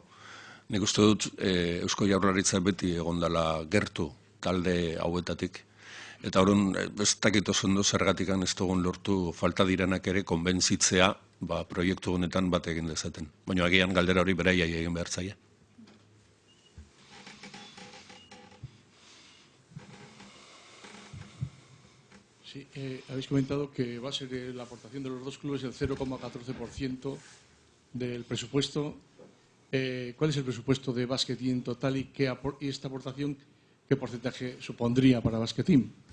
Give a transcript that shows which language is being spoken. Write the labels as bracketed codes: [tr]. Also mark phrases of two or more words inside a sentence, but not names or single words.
[eu] Nik uste dut Eusko Jaurlaritza beti egondala gertu talde hauetatik. Eta horren ez dakit oso ondo zergatikan ez dugun lortu falta direnak ere konbentzitzea proiektu honetan bat egin dezaten. Baina agian galdera hori beraiai egin behar zaie. [es] Sí, habéis comentado que va a ser la aportación de los dos clubes el 0,14% del presupuesto. ¿Cuál es el presupuesto de Basque Team total y esta aportación qué porcentaje supondría para Basque Team?